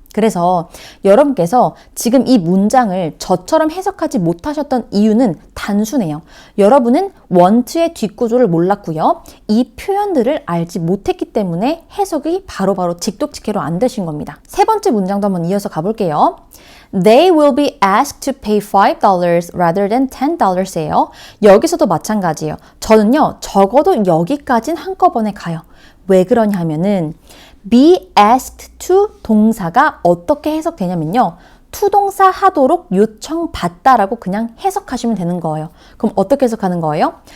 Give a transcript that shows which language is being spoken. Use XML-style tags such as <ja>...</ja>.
<ko>그래서 여러분께서 지금 이 문장을 저처럼 해석하지 못하셨던 이유는 단순해요. 여러분은 want의 뒷구조를 몰랐고요. 이 표현들을 알지 못했기 때문에 해석이 바로바로 직독직해로 안 되신 겁니다. 세 번째 문장도 한번 이어서 가볼게요.</ko> <en>They will be asked to pay $5 rather than $10예요.</en> <ko>여기서도 마찬가지예요. 저는요. 적어도 여기까진 한꺼번에 가요. 왜 그러냐 하면은 be asked to 동사가 어떻게 해석되냐면요. 투동사 하도록 요청받다라고 그냥 해석하시면 되는 거예요. 그럼 어떻게 해석하는 거예요?</ko>